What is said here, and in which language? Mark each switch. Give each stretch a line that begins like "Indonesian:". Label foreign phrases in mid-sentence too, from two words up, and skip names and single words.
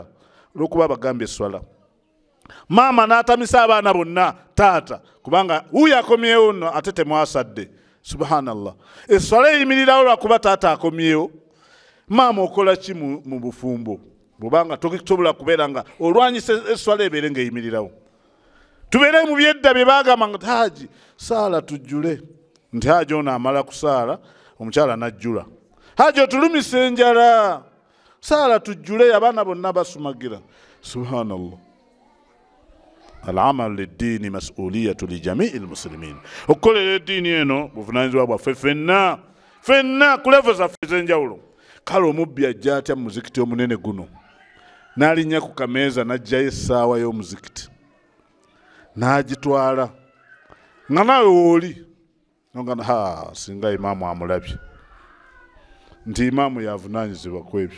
Ganda: olw'okuba bagambye eswala maama n'atamisa abaana bonna taata kubanga wuyo akomyewo nno ate temwasadde subhanallah eswala eyimirirawo lwakuba taata akomyewo maama okola ki mu bufumbo bwobanga tosobola kubeera nga olwanyisa eswala ebeere ng'eyimirirawo tubeere mu byedda bye baagamba nga haji saala tujjule nti Haji ono amala kusaala omukyala najjula. Haji otulumise enjala, saala tujjule abaana bonna basumagira. Subhanallah.
Arabic: العمل للدين مسؤولية لجميع المسلمين.
Ganda: Okukolera eddiini eno buvunaanyizibwa bwaffe ffenna ku levo zaffe ez'enjawulo. Kale omubbi ajja atya mu muzikiti omunene guno n'alinnya ku kameeza n'aggyayo essaawa y'omuzikiti n'agitwala nga naawe wooli nogamba singa imaamu amulabye nti imaamu yavunaanyizibwa ku ebyo.